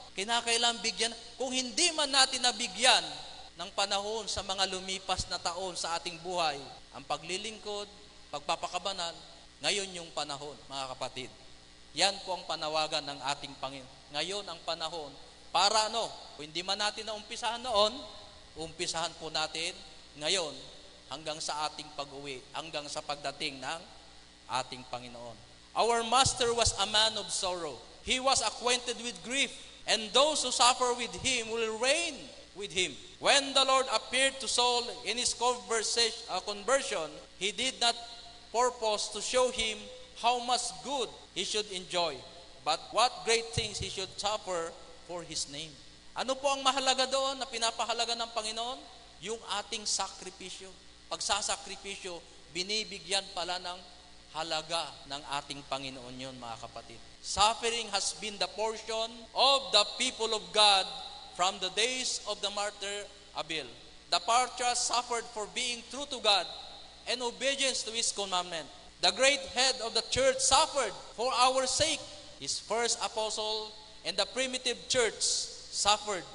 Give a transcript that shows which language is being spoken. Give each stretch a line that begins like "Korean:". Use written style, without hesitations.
Filipino: Kinakailangan bigyan. Kung hindi man natin nabigyan ng panahon sa mga lumipas na taon sa ating buhay, ang paglilingkod, pagpapakabanal, ngayon yung panahon, mga kapatid. Yan po ang panawagan ng ating Panginoon. Ngayon ang panahon para kung hindi man natin naumpisahan noon, umpisahan po natin ngayon hanggang sa ating pag-uwi, hanggang sa pagdating ng ating Panginoon.
English: Our Master was a man of sorrow. He was acquainted with grief, and those who suffer with Him will reign with Him. When the Lord appeared to Saul in his conversion, He did not purpose to show him how much good he should enjoy, but what great things he should suffer for His name.
Filipino: Ano po ang mahalaga doon na pinapahalaga ng Panginoon? Yung ating sakripisyo. Pagsasakripisyo, binibigyan pala ng halaga ng ating Panginoon yun, mga kapatid.
English: Suffering has been the portion of the people of God from the days of the martyr Abel. The patriarchs suffered for being true to God and obedience to His commandment. The great head of the church suffered for our sake. His first apostle and the primitive church suffered.